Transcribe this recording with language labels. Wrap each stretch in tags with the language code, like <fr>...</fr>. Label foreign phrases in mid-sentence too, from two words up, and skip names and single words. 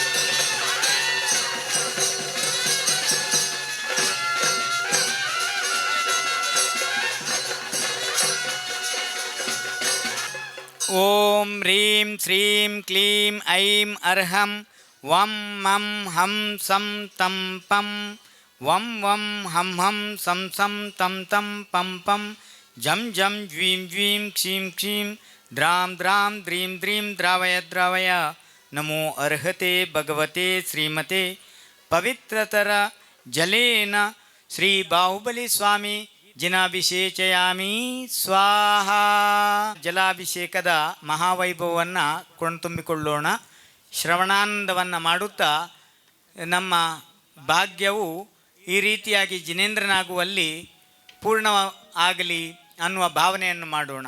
<sa>ओम ह्रीं श्रीं क्लीं ऐं अर्हं वं मं हं सं तं पं वं वं हं हं सं सं तं तं पं पं जं जं ज्वीं ज्वीं क्षीं क्षीं द्रां द्रां द्रीं द्रीं द्रावय द्रावय ನಮೋ ಅರ್ಹತೆ ಭಗವತೆ ಶ್ರೀಮತೆ ಪವಿತ್ರತರ ಜಲೇನ ಶ್ರೀ ಬಾಹುಬಲಿ ಸ್ವಾಮಿ ಜಿನಾಭಿಷೇಚಯಾಮಿ ಸ್ವಾಹ.</sa> <kn>ಜಲಾಭಿಷೇಕದ ಮಹಾವೈಭವವನ್ನು ಕೊಂಡ್ತುಂಬಿಕೊಳ್ಳೋಣ. ಶ್ರವಣಾನಂದವನ್ನು ಮಾಡುತ್ತಾ ನಮ್ಮ ಭಾಗ್ಯವು ಈ ರೀತಿಯಾಗಿ ಜಿನೇಂದ್ರನಾಗುವಲ್ಲಿ ಪೂರ್ಣ ಆಗಲಿ ಅನ್ನುವ ಭಾವನೆಯನ್ನು ಮಾಡೋಣ.</kn>